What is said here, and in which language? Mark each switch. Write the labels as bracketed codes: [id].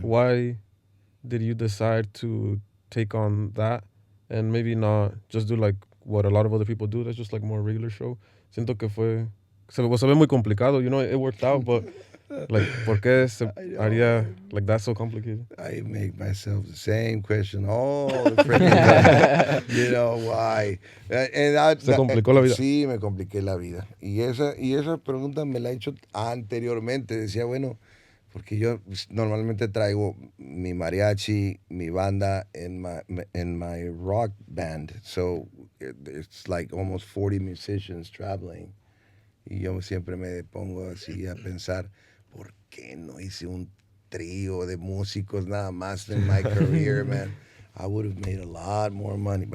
[en] Why did you decide to take on that and maybe not just do like what a lot of other people do? That's just like more regular show. [es] Siento que se ve muy complicado. [en] You know, it worked out, but like, [es] ¿por qué se haría [en] like that so complicated? I make myself the same question all the freaking time. You know why? [es] Se complicó la vida. Sí, me compliqué la vida. Y esa pregunta me la he hecho anteriormente. Decía, bueno, porque yo normalmente traigo mi mariachi, mi banda, [en] and my rock band. So it's like almost 40 musicians traveling. [es] Y yo siempre me pongo así a pensar, ¿por qué no hice un trío de músicos nada más [en] in my career, man? I would have made a lot more money.